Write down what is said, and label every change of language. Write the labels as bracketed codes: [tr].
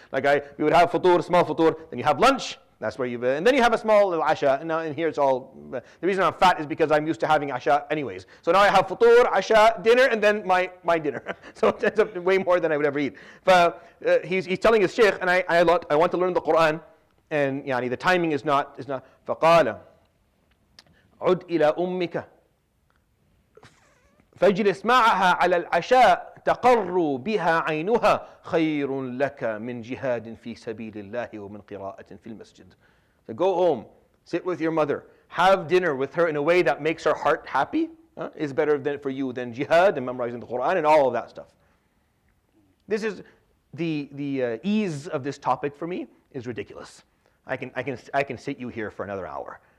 [en] We would have futur, small futur, then you have lunch. That's where and then you have a small little Isha. And now in here it's all. The reason I'm fat is because I'm used to having Isha anyways. So now I have futur, Isha, dinner, and then my dinner. So it ends up way more than I would ever eat. But he's telling his sheikh, and I want to learn the Quran. And the timing is not. [ar] فقال عد إلى أمك فاجلس معها على العشاء تقر بها عينها خير لك من جهاد في سبيل الله ومن قراءة في المسجد. [en] So go home, sit with your mother, have dinner with her in a way that makes her heart happy, is better for you than jihad and memorizing the Quran and all of that stuff. This is the ease of this topic for me is ridiculous. I can sit you here for another hour.